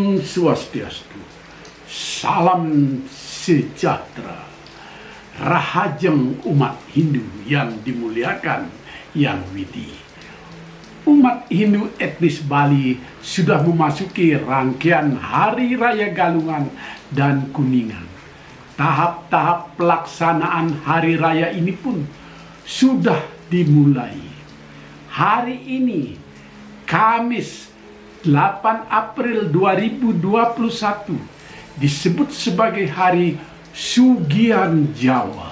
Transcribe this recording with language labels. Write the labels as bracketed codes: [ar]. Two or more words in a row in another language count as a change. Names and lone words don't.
[id] Swastiastu, salam sejahtera, rahajeng umat Hindu yang dimuliakan, yang widi. Umat Hindu etnis Bali sudah memasuki rangkaian Hari Raya Galungan dan Kuningan. Tahap-tahap pelaksanaan Hari Raya ini pun sudah dimulai. Hari ini, Kamis 8 April 2021, disebut sebagai Hari Sugian Jawa.